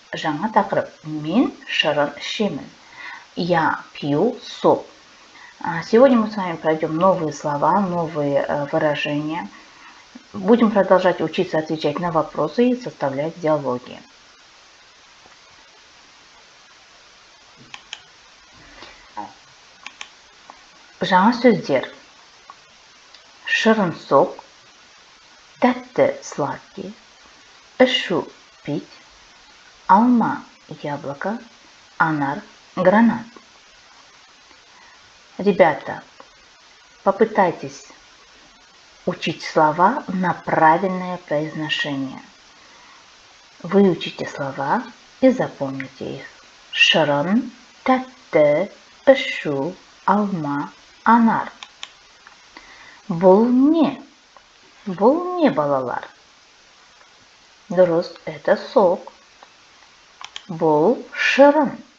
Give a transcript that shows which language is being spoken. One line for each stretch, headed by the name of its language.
Kazakh: Жаңа тақырып, мен шырын ішемін.
Russian: Я пью сок. Сегодня мы с вами пройдем новые слова, новые выражения. Будем продолжать учиться отвечать на вопросы и составлять диалоги.
Kazakh: Жаңа сөздер. Шырын сок, тәтті сладкий, ішу пить, алма яблоко, анар гранат.
Russian: Ребята, попытайтесь учить слова на правильное произношение. Выучите слова и запомните их.
Kazakh: Шырын, тәтті, ішу, алма, анар. Бұл не? Бұл не, балалар? Дұрыс,
Russian: это сок.
Kazakh: Бұл шырын.